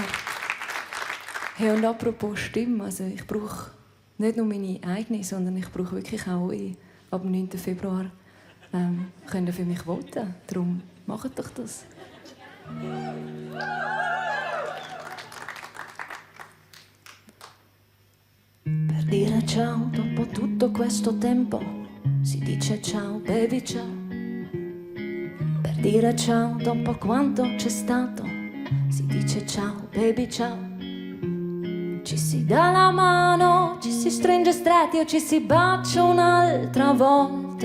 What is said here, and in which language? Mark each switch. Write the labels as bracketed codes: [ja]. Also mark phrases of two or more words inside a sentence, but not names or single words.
[de] Hey, und apropos Stimme, also ich brauche nicht nur meine eigene, sondern ich brauche wirklich auch eure. Ab dem 9. Februar könnt ihr für mich voten. Darum macht doch das. [it] ciao dopo tutto questo tempo. Si dice ciao baby ciao. Per dire ciao dopo quanto c'è stato. Si dice ciao baby ciao. Ci si dà la mano, ci si stringe stretti o ci si bacia un'altra volta.